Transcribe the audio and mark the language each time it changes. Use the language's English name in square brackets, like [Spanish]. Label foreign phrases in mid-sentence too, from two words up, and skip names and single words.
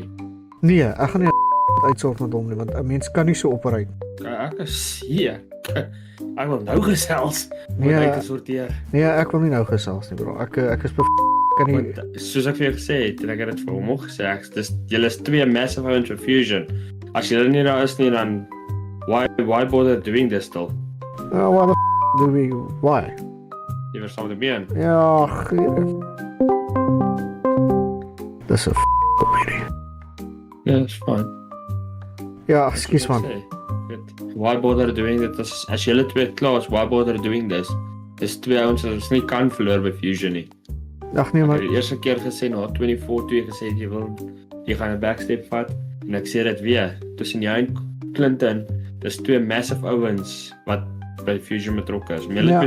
[Afrikaans] Nee, ek gaan nie uitsort met hom nie want 'n mens kan nie so operate. Ek is hier. Ek wil nou gesels. Nee. Moet uit sorteer. Nee, ek wil nie nou gesels nie, bro. Ek is kan nie. Want, soos ek vir jou gesê het, en ek het dit vir hom ook gesê, julle is twee massive ouens vir Fusion. As julle nie daar is nie, dan [English] why bother doing this still? What the do we? Why? [Afrikaans] Jy verstaan wat ek meen? Ja, dis 'n opinion. [English] Ja, that's fine. [Afrikaans] Ja, ekskuus man. [English] Why bother doing it? [Afrikaans] As julle twee klaar is, [English] why bother doing this? [Afrikaans] Dis twee ouens wat ons nie kan verloor by Fusion nie. Ag nee Ek man. het die eerste keer gesê na 24-2 gesê jy gaan 'n backstep vat en ek sê dit weer tussen jou en Clinton, dis twee massive ouens wat by Fusion betrokke is. Om julle Ja.